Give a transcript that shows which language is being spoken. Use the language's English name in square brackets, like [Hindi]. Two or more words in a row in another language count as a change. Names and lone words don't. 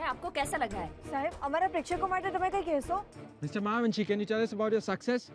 [Hindi] आपको कैसा लगा है? [Gujarati] સાહેબ, અમારા પ્રેક્ષકો માટે તમે કંઈ કહેશો? [English] Mr. Mahavanshi, can you tell us about your success?